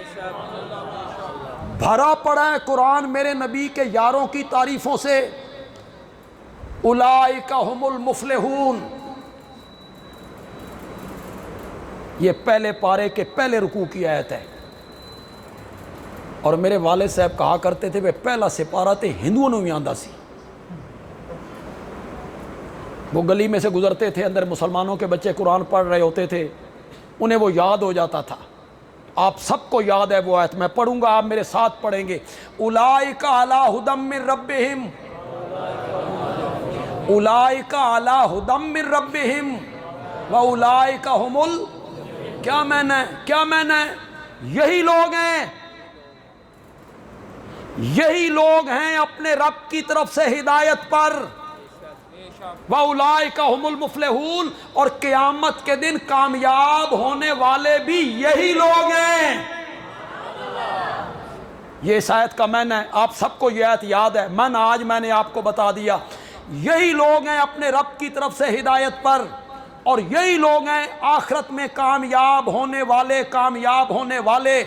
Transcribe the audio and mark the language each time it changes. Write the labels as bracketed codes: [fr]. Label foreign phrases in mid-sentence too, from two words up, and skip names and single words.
[ur] بھرا پڑا ہے قرآن میرے نبی کے یاروں کی تعریفوں سے۔ [ar] اولئک ھم المفلحون، [ur] یہ پہلے پارے کے پہلے رکوع کی آیت ہے۔ اور میرے والد صاحب کہا کرتے تھے وہ پہلا سپارہ [pa] تے ہندوؤں نوں ہی آندا سی۔ [ur] وہ گلی میں سے گزرتے تھے، اندر مسلمانوں کے بچے قرآن پڑھ رہے ہوتے تھے، انہیں وہ یاد ہو جاتا تھا۔ آپ سب کو یاد ہے وہ آیت، میں پڑھوں گا، آپ میرے ساتھ پڑھیں گے۔ [ar] اولئک علی ھدی من ربہم، اولئک علی ھدی من ربہم واولئک ھم [ur] کیا معنی ہے؟ کیا معنی ہے؟ یہی لوگ ہیں، یہی لوگ ہیں اپنے رب کی طرف سے ہدایت پر۔ [ar] وَأُولَئِكَ هُمُ الْمُفْلِحُونَ، [ur] اور قیامت کے دن کامیاب ہونے والے بھی یہی لوگ ہیں۔ یہ اس آیت کا معنی ہے، آپ سب کو یہ آیت یاد ہے، آج میں نے آپ کو بتا دیا۔ یہی لوگ ہیں اپنے رب کی طرف سے ہدایت پر، اور یہی لوگ ہیں آخرت میں کامیاب ہونے والے، کامیاب ہونے والے۔